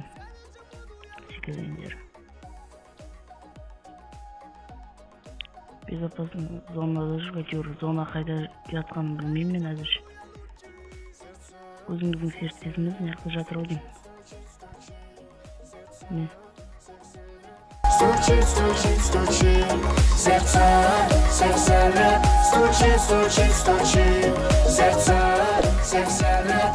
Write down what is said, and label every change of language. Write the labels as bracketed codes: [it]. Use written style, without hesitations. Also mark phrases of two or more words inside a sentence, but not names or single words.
[kk] Секіргендер. Безопасный зонада жүріп, әйтеуір зона қайда жатқанын білмеймін мен әзірше. Өзіміздің серіктесіміз неқта жатыр ау деймін. Міне. [ru] Стучит, стучит, стучит, сердце 80 рет. Стучит, стучит, стучит, сердце 80 рет.